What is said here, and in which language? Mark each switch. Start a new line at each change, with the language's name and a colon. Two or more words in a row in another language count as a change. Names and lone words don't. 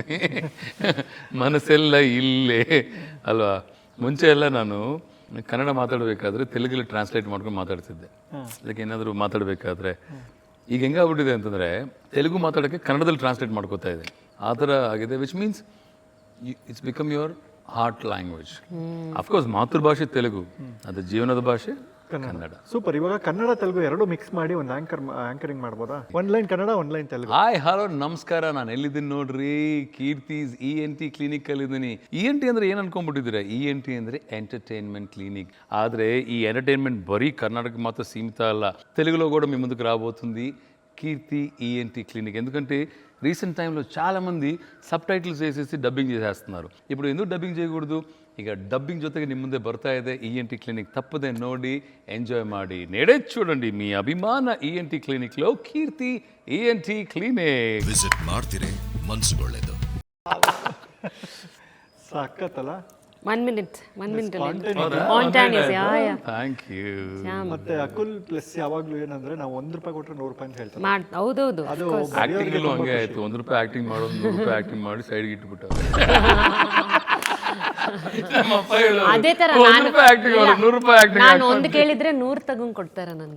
Kannada: ಮನಸ್ಸೆಲ್ಲ ಇಲ್ಲೇ ಅಲ್ವಾ? ಮುಂಚೆ ಎಲ್ಲ ನಾನು ಕನ್ನಡ ಮಾತಾಡಬೇಕಾದ್ರೆ ತೆಲುಗಲ್ಲಿ ಟ್ರಾನ್ಸ್ಲೇಟ್ ಮಾಡ್ಕೊಂಡು ಮಾತಾಡ್ತಿದ್ದೆ. ಅದಕ್ಕೆ ಏನಾದರೂ ಮಾತಾಡಬೇಕಾದ್ರೆ ಈಗ ಹೆಂಗಾಗ್ಬಿಟ್ಟಿದೆ ಅಂತಂದರೆ ತೆಲುಗು ಮಾತಾಡೋಕ್ಕೆ ಕನ್ನಡದಲ್ಲಿ ಟ್ರಾನ್ಸ್ಲೇಟ್ ಮಾಡ್ಕೋತಾ ಇದೆ. ಆ ಥರ ಆಗಿದೆ.
English: Which means it's become your heart language. of course
Kannada: ಮಾತೃಭಾಷೆ ತೆಲುಗು, ಅದು ಜೀವನದ ಭಾಷೆ ಕನ್ನಡ. ಸೂಪರ್. ಇವಾಗ ಕನ್ನಡ ತೆಲುಗು ಎರಡು ಮಿಕ್ಸ್ ಮಾಡಿ ಒಂದು ಆಂಕರಿಂಗ್ ಮಾಡ್ಬೋದಾ? ಒಂದು ಲೈನ್ ಕನ್ನಡ, ಒಂದು ಲೈನ್ ತೆಲುಗು.
English: hi hello
Kannada: ನಮಸ್ಕಾರ, ನಾನು ಎಲ್ಲಿದ್ದೀನಿ ನೋಡ್ರಿ, ಕೀರ್ತಿಸ್ ENT ಕ್ಲಿನಿಕಲ್ಲಿ ಇದ್ದೀನಿ. ENT ಅಂದರೆ ಏನು ಅನ್ಕೊಂಡ್ಬಿಟ್ಟಿದ್ದೀರಾ? ENT ಅಂದರೆ
English: entertainment clinic.
Kannada: ಆದರೆ ಈ ಎಂಟರ್ಟೈನ್ಮೆಂಟ್ ಬರೀ ಕರ್ನಾಟಕ ಮಾತ್ರ ಸೀಮಿತ ಅಲ್ಲ,
Telugu: తెలుగులో కూడా మీ ముందుకు రాబోతుంది
Kannada: కీర్తి ENT క్లినిక్.
Telugu: ఎందుకంటే రీసెంట్ టైంలో చాలామంది
English: sub titles
Telugu: వేసేసి డబ్బింగ్ చేసేస్తున్నారు. ఇప్పుడు ఎందుకు డబ్బింగ్ చేయకూడదు?
Kannada: ಈಗ డబ్బింగ్ ಜೊತೆಗೆ ನಿಮ್ಮ ಮುಂದೆ ಬರ್ತಾ ಇದೆ ENT క్లినిక్.
Telugu: తప్పదే
Kannada: ನೋಡಿ ಎಂಜಾಯ್ ಮಾಡಿ
Telugu: నేడే చూడండి మీ అభిమాన ENT క్లినిక్లో కీర్తి ENT క్లినిక్.
Kannada: ವಿಸಿಟ್ ಮಾಡ್ತೀರಿ ಮನ್ಸುಗೊಳ್ಳೆದು. ಸಾಕತ್ತಲ್ಲ.
English: 1 minute Spontaneous. spontaneous, yeah. Thank you.
Kannada: ಮತ್ತೆ ಅಕುಲ್ ಪ್ಲಸ್ ಯಾವಾಗ್ಲೂ ಏನಂದ್ರೆ ನಾವು ₹1 ಕೊಟ್ಟರೆ ₹100 ಅಂತ ಹೇಳ್ತಾರೆ. ಹೌದೌದು. ಅದು ಆಕ್ಟಿಂಗಲ್ಲೂ ಹಂಗೆ ಆಯ್ತು. ₹1 ಆಕ್ಟಿಂಗ್ ಮಾಡೋದು, ₹100 ಆಕ್ಟಿಂಗ್ ಮಾಡಿ ಸೈಡ್ಗೆ ಇಟ್ಬಿಟ್ಟು ಅದೇ ತರ ನಾನು ಒಂದು ಕೇಳಿದ್ರೆ 100 ತಗೊಂಡ್ ಕೊಡ್ತಾರ ನನ್ಗೆ.